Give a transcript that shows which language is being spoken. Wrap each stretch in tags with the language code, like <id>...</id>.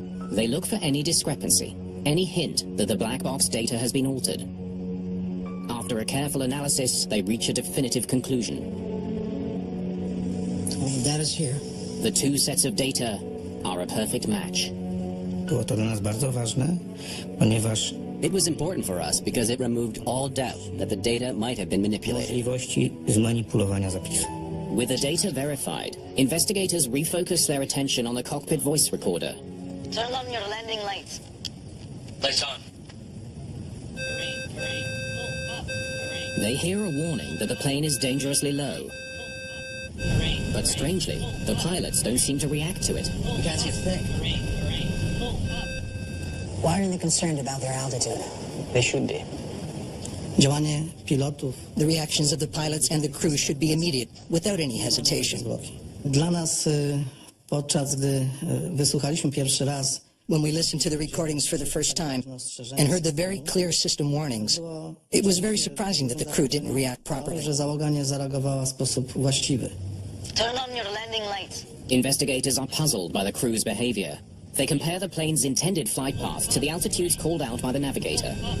<en>They look for any discrepancy, any hint that the black box data has been altered. After a careful analysis, they reach a definitive conclusion. All the data's here. The two sets of data are a perfect match.</en> <pl>Było to dla nas bardzo ważne, ponieważ</pl> <en>It was important for us because it removed all doubt that the data might have been manipulated.</en> <pl>możliwości zmanipulowania zapisu.</pl> <en>With the data verified, investigators refocus their attention on the cockpit voice recorder. Turn on your landing lights. Lights on. They hear a warning that the plane is dangerously low. But strangely, the pilots don't seem to react to it. You can't see a thing. Why are they concerned about their altitude? They should be.</en> <pl>Działanie pilotów</pl> <en>The reactions of the pilots and the crew should be immediate, without any hesitation.</en> <pl>dla nas podczas gdy wysłuchaliśmy pierwszy raz</pl> <en>When we listened to the recordings for the first time and heard the very clear system warnings, it was very surprising that the crew didn't react properly.</en> <pl>że załoga nie zareagowała w sposób właściwy.</pl> <en>Turn on your landing lights. Investigators are puzzled by the crew's behavior. They compare the plane's intended flight path to the altitudes called out by the navigator.</en>